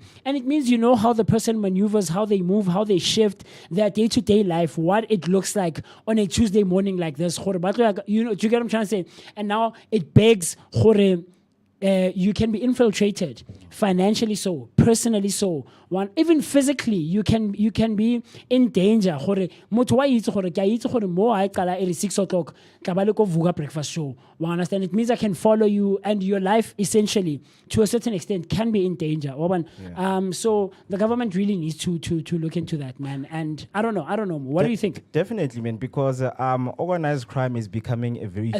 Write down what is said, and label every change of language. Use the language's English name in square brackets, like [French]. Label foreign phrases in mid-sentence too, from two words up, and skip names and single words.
[English] And it means you know how the person maneuvers, how they move, how they shift, their day-to-day life, what it looks like on a Tuesday morning like this. Do you get what I'm trying to say? And now it begs you can be infiltrated financially, so personally, so even physically you can be in danger. [Tswana] Motho wa itse gore ke a itse gore mo a qala e 6 o'clock tla ba le ko Vooka breakfast show. Wa understand? [English] It means I can follow you and your life essentially to a certain extent can be in danger. So the government really needs to look into that, man. And I don't know. What do you think? Definitely, man, because organized crime is becoming a very huge